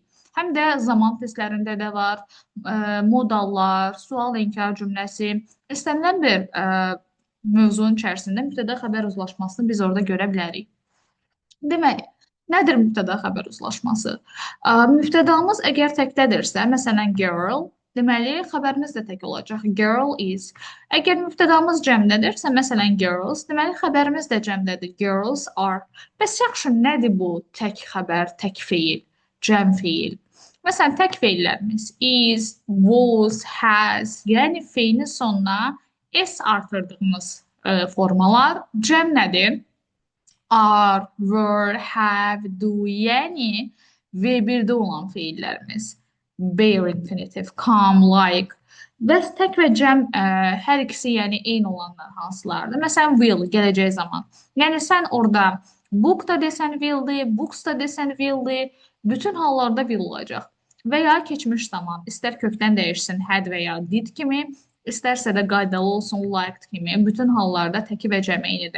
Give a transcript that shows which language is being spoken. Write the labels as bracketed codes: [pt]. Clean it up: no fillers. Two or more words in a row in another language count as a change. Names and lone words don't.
[az] Həm də zaman testlərində də var, modallar, sual inkar cümləsi, istənilən bir mövzunun içərisində mübtəda xəbər uzlaşmasını biz orada görə bilərik. Deməli, nədir mübtəda xəbər uzlaşması? Mübtədamız əgər təkdədirsə, məsələn girl, deməli xəbərimiz də tək olacaq. [en] Girl is. [az] Əgər mübtədamız cəmdədirsə, məsələn girls, deməli xəbərimiz də cəmdədir. [en] Girls are. [az] Bəs yaxşı, nədir bu tək xəbər, tək feil, cəm feil? Məsələn, tək feillərimiz [en] is, was, has, [az] yəni feilin sonuna s artırdığımız formalar. Cəm nədir? [en] Are, were, have, do, [az] yəni V1-də olan feillərimiz. [en] Bare infinitive, come, like. [az] Bəs tək və cəm hər ikisi yəni eyni olanlar hansılardır? Məsələn, will, gələcək zaman. Yəni sən orada book da desən will'dir, books da desən will'dir, bütün hallarda will olacaq. Və ya keçmiş zaman, istər kökdən dəyişsin had və ya did kimi, istərsə də qaydalı olsun liked kimi, bütün hallarda təki və cəm eynidir.